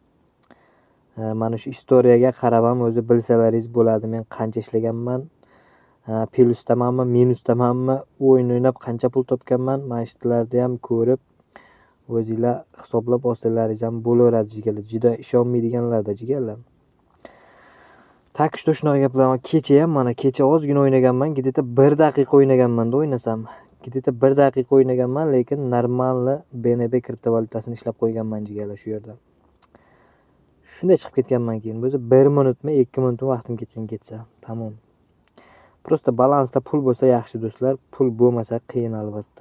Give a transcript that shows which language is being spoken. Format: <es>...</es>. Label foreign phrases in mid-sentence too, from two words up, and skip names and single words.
<uz>Mana shu istoriyaga qarab ham o'zi bilsalaringiz bo'ladi, men qancha ishlaganman, plusdamanmi, minusdamanmi, o'yin o'ynab qancha pul topganman, mana shularni ham ko'rib o'zingizlar hisoblab olsalaringiz ham bo'laveradi jigarlar. Juda ishonmaydiganlarda jigarlar.</uz> <ru>так что</ru> <uz>shunaqa gaplar. Kecha ham mana kecha ozgina o'ynaganman, где-то 1 daqiqa o'ynaganman-da o'ynasam. Где-то 1 daqiqa o'ynaganman, lekin normalni BNB kriptovalyutasini ishlab qo'yganman jigarlar shu yerda. Shunday chiqib ketganman keyin. O'zi 1 minutmi, 2 minutmi vaqtim ketsa, tamom. Prosta balansda pul bo'lsa yaxshi do'stlar, pul bo'lmasa qiyin albatta.</uz>